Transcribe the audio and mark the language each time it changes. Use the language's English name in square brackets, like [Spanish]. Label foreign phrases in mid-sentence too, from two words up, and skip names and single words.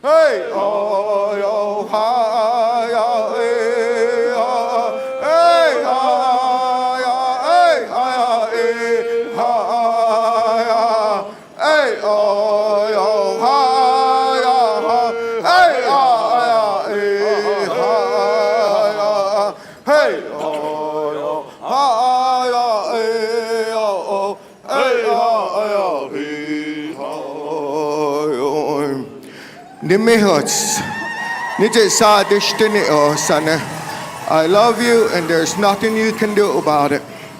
[English] Hey, oh, yo, ha, ya, eh, ha, hey, ha, ya, hey, ha, ya, eh, ha, ya, hey, oh, yo, ha, ya, ha, hey, ha, ya, eh, ha, ya, hey, oh, yo, ha, ya, eh, oh, hey, ha, ya, eh, ha, yo. Nimihats. I love you, and there's nothing you can do about it.